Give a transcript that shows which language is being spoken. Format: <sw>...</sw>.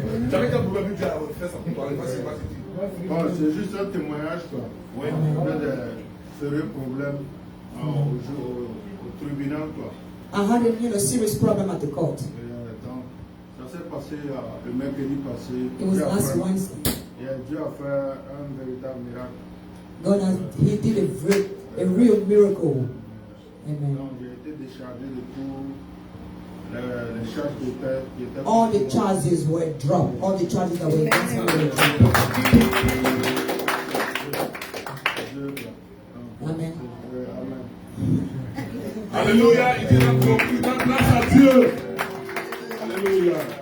<fr>J'avais qu'un problème avec la faire ça pour parler. bon, c'est juste un témoignage quoi. Oui. On a des sérieux problèmes au tribunal quoi.</fr> <en>I had a serious problem at the court.</en> <fr>Donc, ça s'est passé le mercredi passé.</fr> <en>It was last Wednesday.</en> <fr>Dieu a fait un véritable miracle.</fr> <en>He did a real miracle. Amen.</en> <fr>Donc, j'ai été déchargé de tout. Les charges qui étaient.</fr> <en>All the charges were dropped. All the charges that were against me were dropped. Amen. Amen.</en> <fr>Alléluia. Il dit grâce à Dieu. Alléluia.</fr>